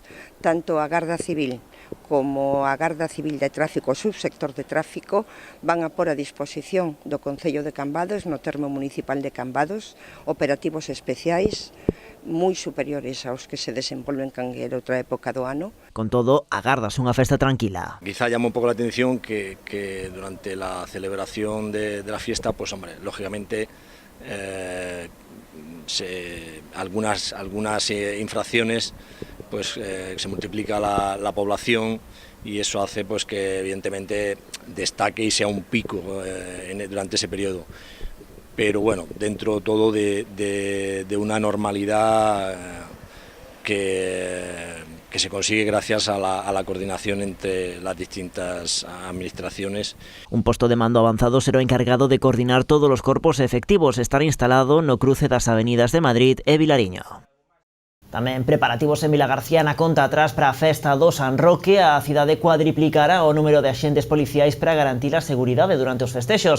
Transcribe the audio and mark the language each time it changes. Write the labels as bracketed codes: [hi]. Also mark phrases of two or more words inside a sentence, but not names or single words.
[gl] Tanto a Garda Civil como a Garda Civil de Tráfico, o subsector de tráfico, van a pôr a disposición do Concello de Cambados, no termo municipal de Cambados, operativos especiais moi superiores aos que se desenvolven en calquera outra época do ano. Con todo, agardas unha festa tranquila. [es] Quizá llama un poco la atención que durante la celebración de la fiesta, pues hombre, lógicamente algunas infracciones, pues se multiplica la población y eso hace pues que evidentemente destaque y sea un pico durante ese periodo. Pero bueno, dentro todo de una normalidad que se consigue gracias a la coordinación entre las distintas administraciones. [gl] Un posto de mando avanzado será o encargado de coordinar todos os corpos efectivos. Estará instalado no cruce das avenidas de Madrid e Vilariño. Tamén preparativos en Vilagarcía na conta atrás para a festa do San Roque. A cidade cuadriplicará o número de axentes policiais para garantir a seguridade durante os festexos.